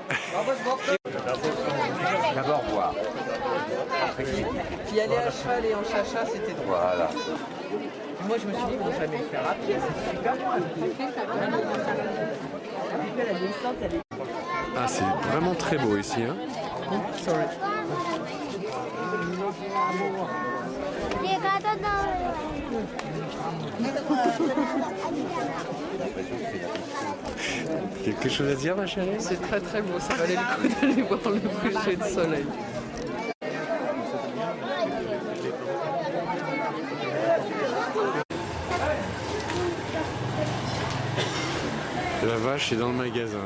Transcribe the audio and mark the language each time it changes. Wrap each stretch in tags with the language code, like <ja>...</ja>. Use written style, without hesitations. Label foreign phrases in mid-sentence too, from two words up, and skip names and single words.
<fr>D'abord voir. Puis aller à cheval et en chacha, c'était drôle. Voilà. Puis moi, je me suis dit, ils vont jamais le faire à pied, c'est super loin. La descente, elle est... Ah, c'est vraiment très beau ici, hein?</fr> <en>Sorry.</en> <hi>देखा तो ना</hi> <fr>Quelque chose à dire, ma chérie? C'est très très beau, ça valait le coup d'aller voir le coucher de soleil. La vache est dans le magasin.</fr>